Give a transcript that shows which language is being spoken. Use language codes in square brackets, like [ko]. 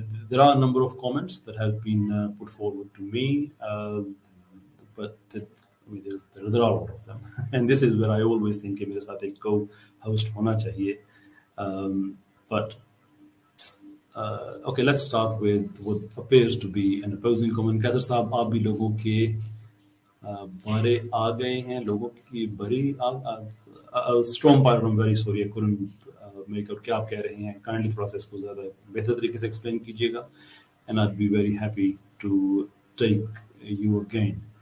[en] There are a number of comments that have been put forward to me, but there are a lot of them. And this is where I always think [ur] کہ میرے ساتھ ایک co-host ہونا چاہیے. [en] But okay, let's start with what appears to be an opposing comment. [ur] کیسر صاحب آپ بھی لوگوں کے بارے آ گئے ہیں، لوگوں کی بری strong part. [en] I'm very sorry I couldn't make out [ur] کیا آپ کہہ رہے ہیں. کائنڈلی تھوڑا سا اس کو زیادہ بہتر طریقے سے ایکسپلین کیجیے گا. [en] And I'd be very happy to take you again.